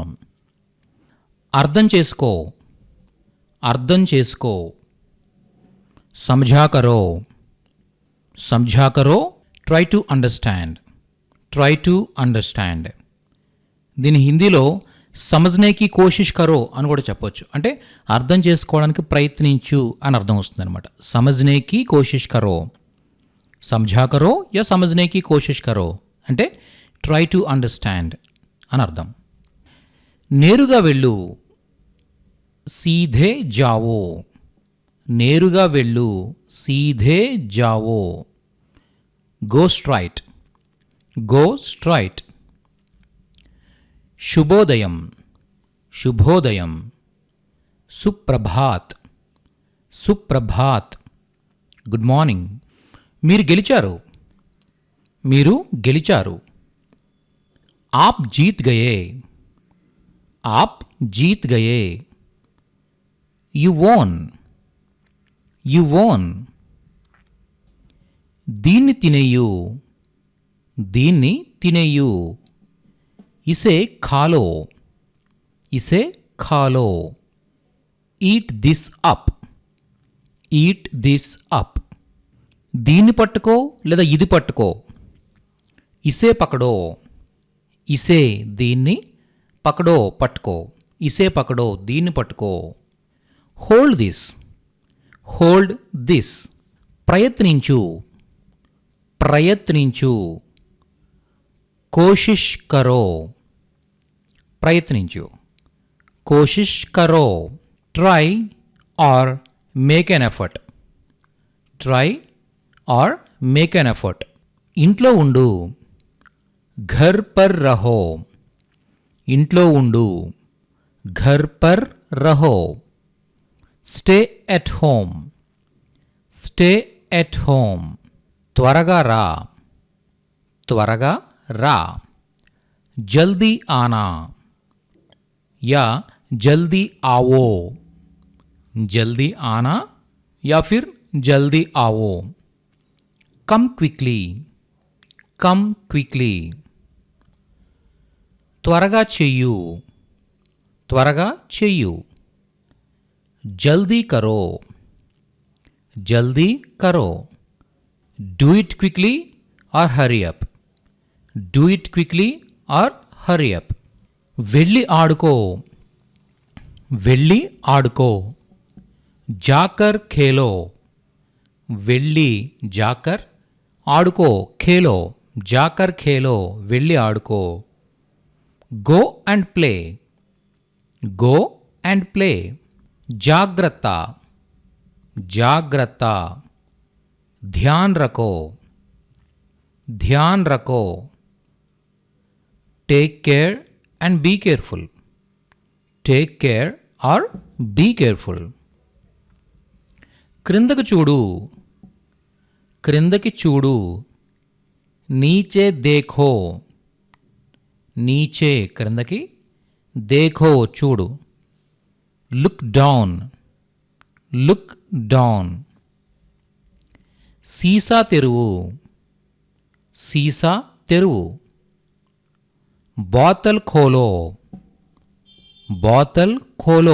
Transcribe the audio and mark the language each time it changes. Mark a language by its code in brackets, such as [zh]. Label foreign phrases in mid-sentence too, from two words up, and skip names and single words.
[te] అర్థం చేసుకో, అర్థం చేసుకో. [hi] समझा करो, समझा करो. [en] Try to understand, try to understand. [te] దీని హిందీలో [hi] समझने की कोशिश करो [te] అని కూడా చెప్పొచ్చు. అంటే అర్థం చేసుకోవడానికి ప్రయత్నించు అని అర్థం వస్తుంది అనమాట. [hi] समझने की कोशिश करो, समझा करो या समझने की कोशिश करो అంటే [en] try to understand [te] అని అర్థం. నేరుగా వెళ్ళు, [hi] सीधे जाओ. [te] నేరుగా వెళ్ళు, [hi] सीधे जाओ. [en] Go straight, go straight. [te] శుభోదయం, శుభోదయం. [hi] सुप्रभात, सुप्रभात. [en] Good morning. [te] మీరు గెలిచారు, మీరు గెలిచారు. [hi] आप जीत गए, आप जीत गए. [en] You won, you won. [te] దీన్ని తినేయు, దీన్ని తినేయు. [hi] इसे खा लो, इसे खा लो. [en] Eat this up, eat this up. [te] దీన్ని పట్టుకో లేదా ఇది పట్టుకో. [hi] इसे पकड़ो, इसे దీన్ని, पकड़ो పట్టుకో. इसे पकड़ो [te] దీన్ని పట్టుకో. [en] Hold this, hold this. [te] ప్రయత్నించు, ప్రయత్నించు. [hi] कोशिश करो, ప్రయత్నించు. कोशिश करो. [en] Try or make an effort, try or make an effort. [te] ఇంట్లో ఉండు, [hi] घर पर रहो. [te] ఇంట్లో ఉండు, [hi] घर पर रहो. [en] Stay at home, stay at home. [te] త్వరగా రా, త్వరగా రా. [hi] जल्दी आना या जल्दी आओ. जल्दी आना या फिर जल्दी आओ. [en] Come quickly, come quickly. [te] त्वरगा చెయ్యు, त्वरगा చెయ్యు. [hi] जल्दी करो, जल्दी करो. [en] Do it quickly or hurry up. Do it quickly or hurry up. [te] వెళ్ళి ఆడుకో, వెళ్ళి ఆడుకో. [hi] जाकर खेलो. వెళ్ళి जाकर, ఆడుకో खेलो. जाकर खेलो [te] వెళ్ళి ఆడుకో. [en] Go and play, go and play. [te] జాగ్రత్త, జాగ్రత్త. [hi] ध्यान रखो, ध्यान रखो. [en] Take care and be careful. Take care or be careful. [te] క్రిందకు చూడు, క్రిందకి చూడు. [hi] नीचे देखो। नीचे క్రిందకి, देखो చూడు. [en] Look down, look down. [te] సీసా తెరువు, సీసా తెరువు. [hi] बोतल खोलो, बोतल खोलो.